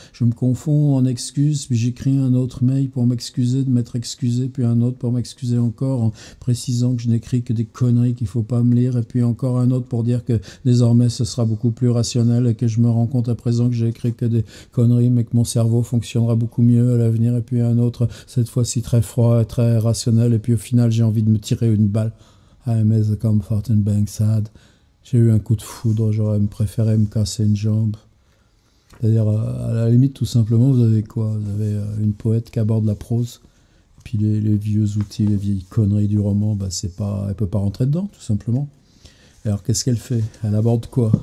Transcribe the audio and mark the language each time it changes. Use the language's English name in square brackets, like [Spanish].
[French] Je me confonds en excuses, puis j'écris un autre mail pour m'excuser de m'être excusé, puis un autre pour m'excuser encore en précisant que je n'écris que des conneries qu'il ne faut pas me lire, et puis encore un autre pour dire que désormais ce sera beaucoup plus rationnel et que je me rends compte à présent que j'ai écrit que des conneries, mais que mon cerveau fonctionnera beaucoup mieux à l'avenir, et puis un autre, cette fois-ci très froid et très rationnel, et puis au final j'ai envie de me tirer une balle. [English] I miss the comfort and being sad. [French] J'ai eu un coup de foudre, j'aurais préféré me casser une jambe. C'est-à-dire, à la limite, tout simplement, vous avez quoi? Vous avez une poète qui aborde la prose, et puis les vieux outils, les vieilles conneries du roman, bah, c'est pas, elle peut pas rentrer dedans, tout simplement. Alors qu'est-ce qu'elle fait? Elle aborde quoi?